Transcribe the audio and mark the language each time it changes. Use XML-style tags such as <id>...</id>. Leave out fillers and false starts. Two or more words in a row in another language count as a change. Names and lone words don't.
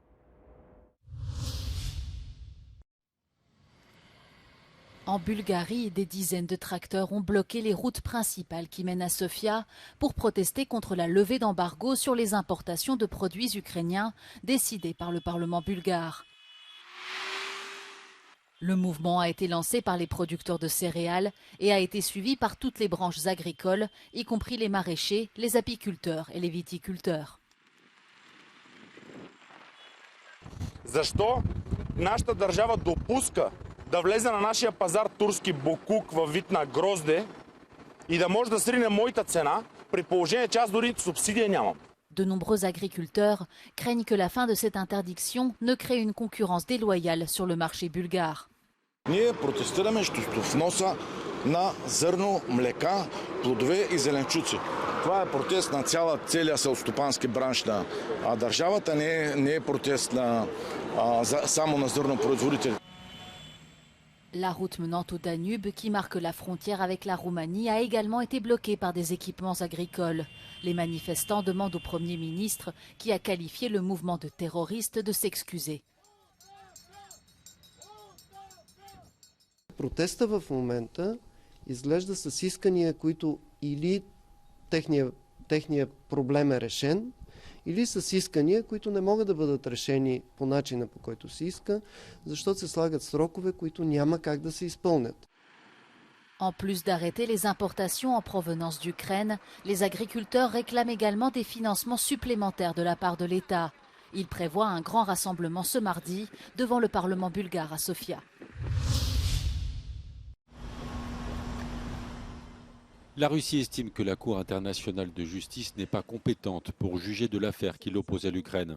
<fr>En Bulgarie, des dizaines de tracteurs ont bloqué les routes principales qui mènent à Sofia pour protester contre la levée d'embargo sur les importations de produits ukrainiens décidée par le Parlement bulgare. Le mouvement a été lancé par les producteurs de céréales et a été suivi par toutes les branches agricoles, y compris les maraîchers, les apiculteurs et les viticulteurs.</fr> <bg>Защо нашата държава допуска да влезе на нашия пазар турски бокук във вид на грозде и да може да срине моята цена, при положение, че аз дори субсидия нямам?</bg> <fr>De nombreux agriculteurs craignent que la fin de cette interdiction ne crée une concurrence déloyale sur le marché bulgare.</fr> <bg>Ние протестираме срещу вноса на зърно, млека, плодове и зеленчуци. Това е протест на целия селскостопански бранш на държавата, не е протест само на зърнопроизводители.</bg> <fr>La route menant au Danube, qui marque la frontière avec la Roumanie, a également été bloquée par des équipements agricoles. Les manifestants demandent au Premier ministre, qui a qualifié le mouvement de terroriste, de s'excuser.</fr> <bg>Протеста в момента изглежда с искания, които или техния проблем е решен, или с искания, които не могат да бъдат решени по начина, по който се иска, защото се слагат срокове, които няма как да се изпълнят.</bg> <fr>En plus d'arrêter les importations en provenance d'Ukraine, les agriculteurs réclament également des financements supplémentaires de la part de l'État. Ils prévoient un grand rassemblement ce mardi devant le Parlement bulgare à Sofia. La Russie estime que la Cour internationale de justice n'est pas compétente pour juger de l'affaire qui l'oppose à l'Ukraine.</fr>